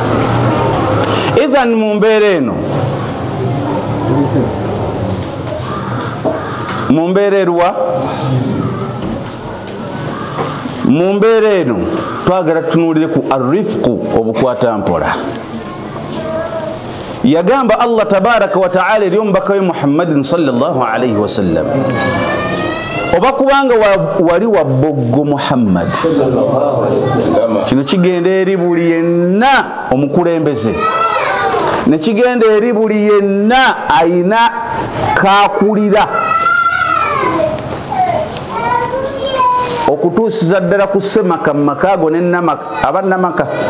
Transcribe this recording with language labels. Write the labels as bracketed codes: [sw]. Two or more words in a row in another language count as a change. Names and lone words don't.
[lg] Idhan mu mbeera eno mu mbeera eno twagala tunuulire ku arifqu obukwata mpola. Yagamba Allah [ar] تبارك وتعالى [lg] eri omubaka we Muhammadin [ar] صلى الله عليه وسلم, [lg] oba kubanga wali wa boggo Muhammad, kino kigenda eri buli yenna omukulembeze, ne kigenda eri buli yenna ayina kakulira okutuusiza ddala ku Semaka mu makaago ne abannamaka